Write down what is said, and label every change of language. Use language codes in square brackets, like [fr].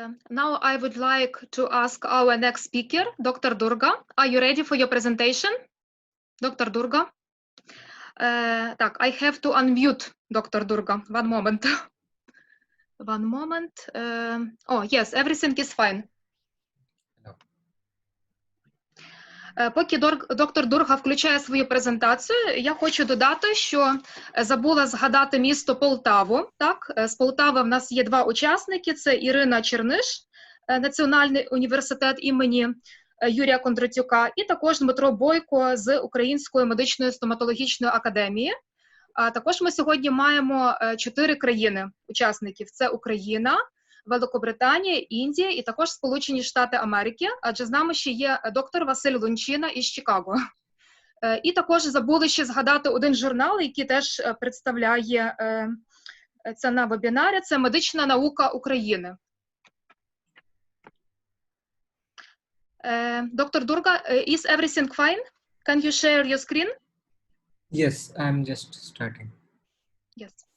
[en] Now I would like to ask our next speaker, Dr. Durga. Are you ready for your presentation? Dr. Durga? Так, I have to unmute Dr. Durga. One moment. One moment. Oh, yes, everything is fine. [uk] Поки доктор Дурга включає свою презентацію, я хочу додати, що забула згадати місто Полтаву. Так? З Полтави в нас є два учасники. Це Ірина Черниш, Національний університет імені Юрія Кондратюка, і також Дмитро Бойко з Української медичної стоматологічної академії. Також ми сьогодні маємо 4 країни-учасників. Це Україна, Великобританія, Індія і також Сполучені Штати Америки, адже з нами ще є доктор Василь Лунчина із Чикаго. І також забули ще згадати один журнал, який теж представляє це на вебінарі, це «Медична наука України». [en] Dr. Durga, is everything fine? Can you share your screen? Yes, I'm just starting. Yes.